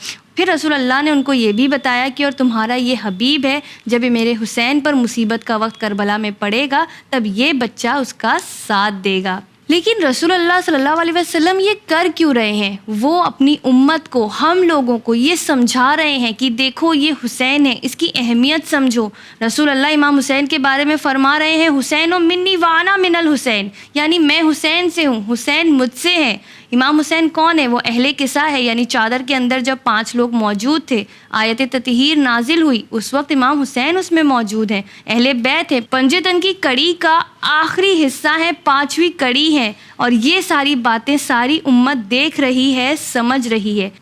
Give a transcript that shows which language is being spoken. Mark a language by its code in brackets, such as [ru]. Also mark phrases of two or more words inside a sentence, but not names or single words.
[ur] پھر رسول اللہ نے ان کو یہ بھی بتایا کہ اور تمہارا یہ حبیب ہے جب یہ میرے حسین پر مصیبت کا وقت کربلا میں پڑے گا تب یہ بچہ اس کا ساتھ دے گا. لیکن رسول اللہ [ar] صلی اللہ علیہ وسلم [ur] یہ کر کیوں رہے ہیں؟ وہ اپنی امت کو، ہم لوگوں کو یہ سمجھا رہے ہیں کہ دیکھو یہ حسین ہے، اس کی اہمیت سمجھو. رسول اللہ امام حسین کے بارے میں فرما رہے ہیں [ar] حسین و منی وانا من الحسین، [ur] یعنی میں حسین سے ہوں، حسین مجھ سے ہے. امام حسین کون ہے؟ وہ اہل کسا ہے، یعنی چادر کے اندر جب 5 لوگ موجود تھے، آیت تطہیر نازل ہوئی اس وقت امام حسین اس میں موجود ہیں. اہل بیت ہے، پنجے تن کی کڑی کا آخری حصہ ہے، 5ویں کڑی ہے، اور یہ ساری باتیں ساری امت دیکھ رہی ہے، سمجھ رہی ہے.